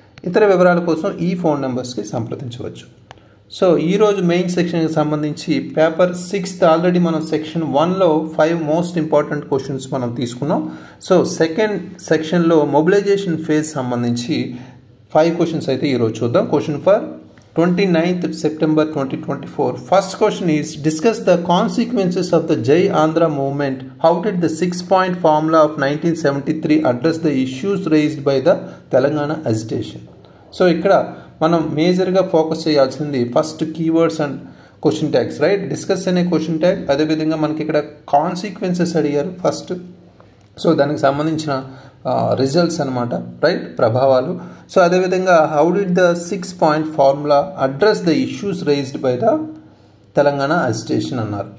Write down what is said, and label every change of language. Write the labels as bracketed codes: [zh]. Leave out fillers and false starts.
[te] ఇతర వివరాల కోసం ఈ ఫోన్ నంబర్స్ కి సంప్రదించవచ్చు. సో ఈ రోజు మెయిన్ సెక్షన్ కి సంబంధించి పేపర్ 6 ఆల్రెడీ మనం సెక్షన్ 1 లో 5 మోస్ట్ ఇంపార్టెంట్ క్వశ్చన్స్ మనం తీసుకున్నాం. సో సెకండ్ సెక్షన్ లో మొబిలైజేషన్ ఫేజ్ సంబంధించి 5 క్వశ్చన్స్ అయితే ఈ రోజు చూద్దాం. [en] Question for 29th September 2024. First question is, discuss the consequences of the Jai Andhra movement. How did the 6-point formula of 1973 address the issues raised by the Telangana agitation? [te] So ఇక్కడ మనం మేజర్గా focus చేయాల్సింది first keywords and question tags, right? Discuss అనే question tag, అదేవిధంగా మనకి ఇక్కడ consequences అడిగారు first. So దానికి సంబంధించిన రిజల్ట్స్ అనమాట, రైట్, ప్రభావాలు. [en] so అదేవిధంగా how did the 6-point formula address the issues raised by the Telangana agitation [te] అన్నారు.